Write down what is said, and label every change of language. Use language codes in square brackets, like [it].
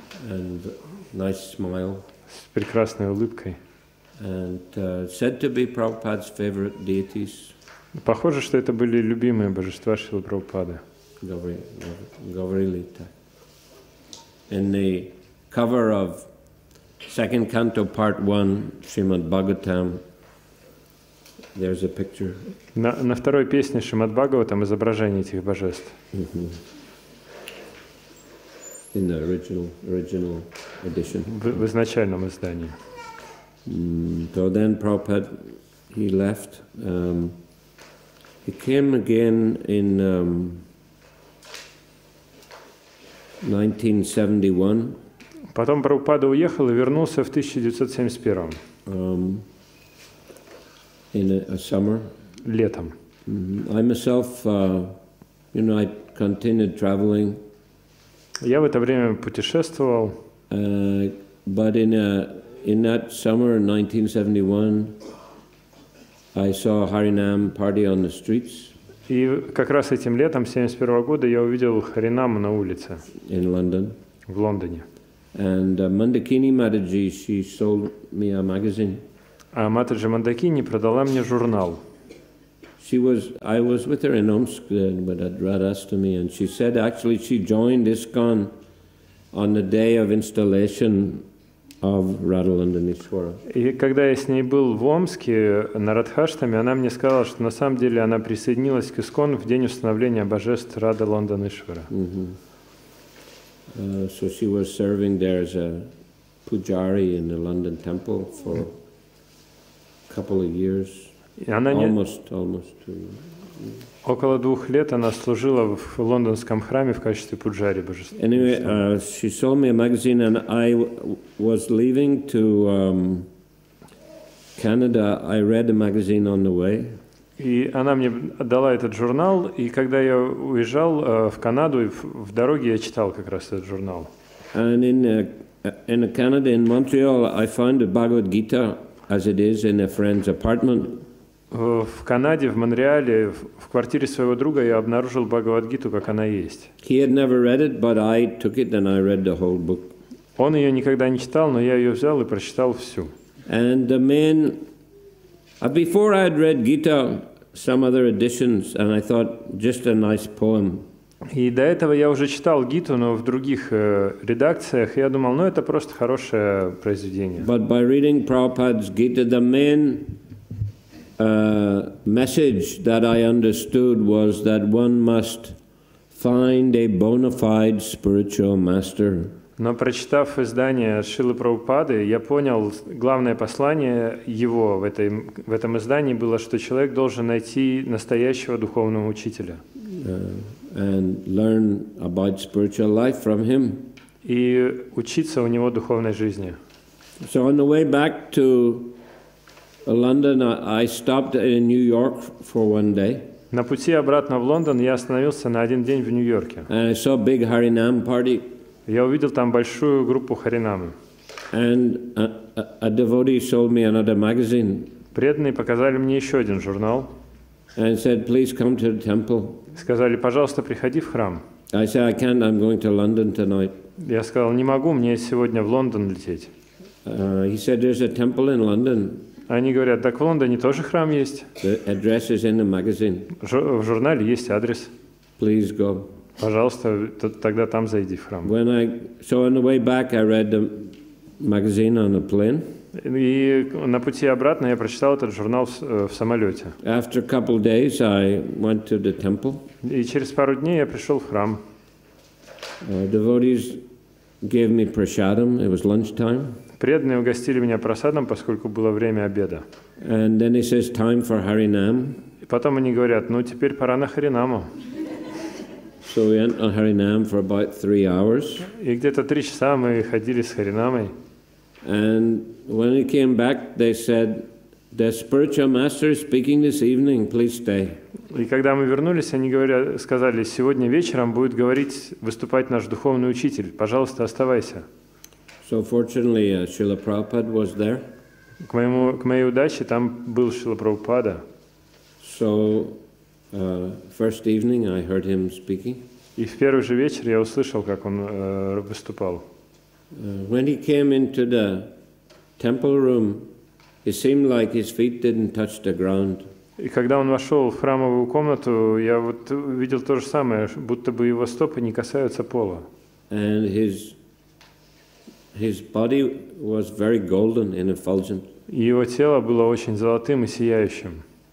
[en] And nice smile. [ru] с прекрасной улыбкой. [en] And said to be Prabhupada's favorite deities. [ru] Похоже, что это были любимые божества Шрилы Прабхупады. [en] Gaurilita. In the cover of second canto part 1, Srimad Bhagavatam, there's a picture. [ru] На второй песне Шримад Бхагаватам изображение этих божеств. [en] In the original edition. [ru] В изначальном издании. [en] So then Prabhupada, he left. He came again in 1971. [ru] Потом Прабхупада уехал и вернулся в 1971. [en] In a summer. [ru] Летом. [en] I myself, I continued traveling. [ru] Я в это время путешествовал. [en] But in that summer, 1971, I saw Harinam party on the streets. [ru] И как раз этим летом 1971 года я увидел Харинаму на улице. [en] In London. [ru] В Лондоне. [en] And Mandakini Mataji, she sold me a magazine. [ru] А Матаджи Мандакини продала мне журнал. [en] I was with her in Omsk with Radhastami, and she said actually she joined ISKCON on the day of installation of Radhalandanishwara. [ru] И когда я с ней был в Омске на Радхаштаме, она мне сказала, что на самом деле она присоединилась к ИСККОН в день установления божеств Радhalанdanishwara. [en] So she was serving there as a pujari in the London temple for a couple of years. Almost 2 years. [ru] Около 2 лет она служила в лондонском храме в качестве пуджари божества. [en] Anyway, she sold me a magazine, and I was leaving to Canada. I read the magazine on the way. [ru] И она мне отдала этот журнал, и когда я уезжал в Канаду, в дороге я читал как раз этот журнал. [en] And in Canada, in Montreal, I found the Bhagavad Gita as it is in a friend's apartment. [ru] В Канаде, в Монреале, в квартире своего друга я обнаружил Бхагавад-гиту, как она есть. [en] He had never read it, but I took it and I read the whole book. [ru] Он ее никогда не читал, но я ее взял и прочитал всю. [en] And the main, before I had read Gita, some other editions, and I thought just a nice poem. [ru] И до этого я уже читал Гиту, но в других редакциях, и я думал, ну это просто хорошее произведение. [en] But by reading Prabhupada's Gita, the main message that I understood was that one must find a bona fide spiritual master. [ru] Но прочитав издание Шрилы Прабхупады, я понял, главное послание его в этом издании было, что человек должен найти настоящего духовного учителя. [en] And learn about spiritual life from him. [ru] И учиться у него духовной жизни. [en] So on the way back to London, I stopped in New York for one day. [ru] На пути обратно в Лондон я остановился на один день в Нью-Йорке. [en] And I saw a big Harinam party. [ru] Я увидел там большую группу Харинамы. [en] And a devotee sold me another magazine. [ru] Преданные показали мне еще один журнал. [en] And said, please come to the temple. [ru] Сказали, пожалуйста, приходи в храм. [en] I said, I can't, I'm going to London tonight. [ru] Я сказал, не могу, мне сегодня в Лондон лететь. [en] He said, there's a temple in London. [ru] Они говорят, так в Лондоне тоже храм есть. [en] The address is in the magazine. [ru] В журнале есть адрес. [en] Please go. [ru] Пожалуйста, тогда там зайди в храм. [en] So on the way back, I read the magazine on the plane. [ru] И на пути обратно я прочитал этот журнал в самолете. [en] After a couple of days, I went to the temple. [ru] И через пару дней я пришел в храм. [en] Devotees gave me prasadam. It was lunchtime. [ru] Преданные угостили меня просадом, поскольку было время обеда. [en] And then he says, time for Harinam. [ru] И потом они говорят, ну теперь пора на Харинаму. [en] So we went on Harinam for about 3 hours. [ru] И где-то 3 часа мы ходили с Харинамой. [en] And when we came back, they said, the spiritual master is speaking this evening, please stay. [ru] И когда мы вернулись, они сказали, сегодня вечером будет выступать наш духовный учитель, пожалуйста, оставайся. [en] So fortunately, Srila Prabhupada was there. [ru] К моей удаче там был Шрила Прабхупада. [en] So first evening, I heard him speaking. [ru] И в первый же вечер я услышал, как он выступал. [en] When he came into the temple room, it seemed like his feet didn't touch the ground. [ru] И когда он вошел в храмовую комнату, я вот видел то же самое, будто бы его стопы не касаются пола. [en] And his body was very golden and effulgent. [ru] И его тело было очень золотым и сияющим.